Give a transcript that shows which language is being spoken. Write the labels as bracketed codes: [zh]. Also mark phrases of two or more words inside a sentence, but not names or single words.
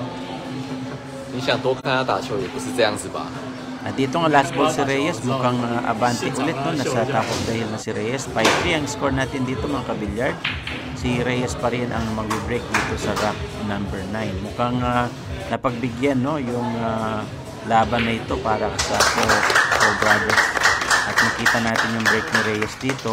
[zh] 你想多看他打球也不是这样子吧？ [tl] At dito nga [en] last ball [tl] si Reyes, mukhang abante ulit, no? Nasa [en] top of the hill [tl] na si Reyes. 5-3 ang score natin dito mga kabilyard. Si Reyes pa rin ang mag-break dito sa [en] rack number 9. [tl] Mukhang napagbigyan, no, yung laban na ito para sa Co-Brothers. At nakita natin yung break ni Reyes dito.